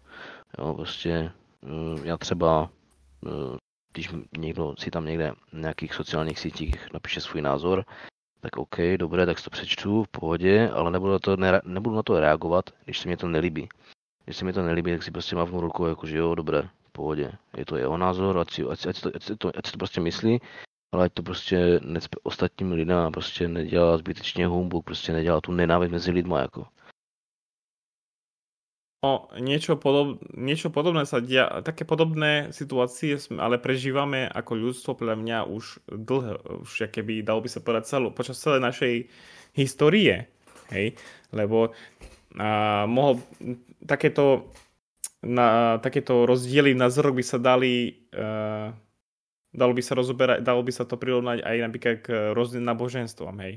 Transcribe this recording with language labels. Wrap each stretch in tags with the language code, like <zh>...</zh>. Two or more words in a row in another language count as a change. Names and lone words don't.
<cs>Jo, prostě já třeba, když někdo si tam někde na nějakých sociálních sítích napíše svůj názor, tak OK, dobré, tak si to přečtu v pohodě, ale nebudu na to reagovat, když se mi to nelíbí. Když se mi to nelíbí, tak si prostě mávnu rukou, jakože jo, dobré, v pohodě. Je to jeho názor, ať si to prostě myslí, ale ať to prostě necpe ostatním lidem a prostě nedělá zbytečně humbuk, prostě nedělá tu nenávist mezi lidma, jako. No,</cs> <sk>niečo podobné sa dia, také podobné situácie ale prežívame ako ľudstvo podľa mňa už dlho, už keby dalo by sa povedať počas celej našej histórie, hej, lebo takéto rozdiely názorov by sa dalo by sa to prirovnať aj napríklad k rôznym náboženstvám, hej.</sk>